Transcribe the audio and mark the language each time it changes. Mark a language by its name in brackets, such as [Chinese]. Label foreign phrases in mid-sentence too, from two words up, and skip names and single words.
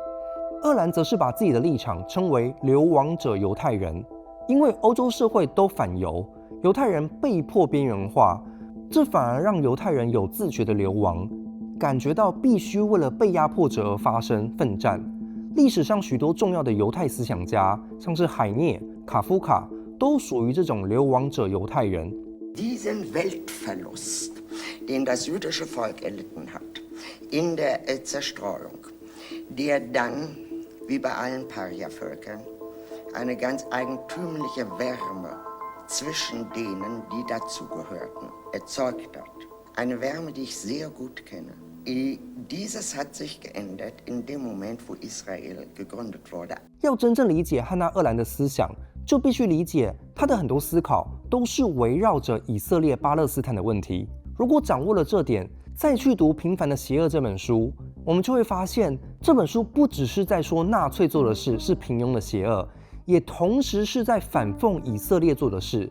[Chinese] 鄂蘭則是把自己的立場稱為流亡者猶太人，因為歐洲社會都反猶，猶太人被迫邊緣化。這反而讓猶太人有自覺的流亡，感覺到必須為了被壓迫者而發聲奮戰。歷史上許多重要的猶太思想家，像是海涅、卡夫卡，都屬於這種流亡者猶太人。 [German] Diesen Weltverlust, den das jüdische Volk erlitten hat, in der Zerstreuung, der dann, wie bei allen Paria-Völkern, eine ganz eigentümliche Wärme zwischen denen, die dazugehörten, erzeugt hat. Eine Wärme, die ich sehr gut kenne. Dieses hat sich geändert in dem Moment, wo Israel gegründet wurde. [Chinese] 要真正理解漢娜·鄂蘭的思想，就必須理解他的很多思考都是圍繞着以色列巴勒斯坦的問題。如果掌握了這點，再去讀《平凡的邪惡》這本書，我們就會發現，這本書不只是在說納粹做的事是平庸的邪惡，也同時是在反諷以色列做的事。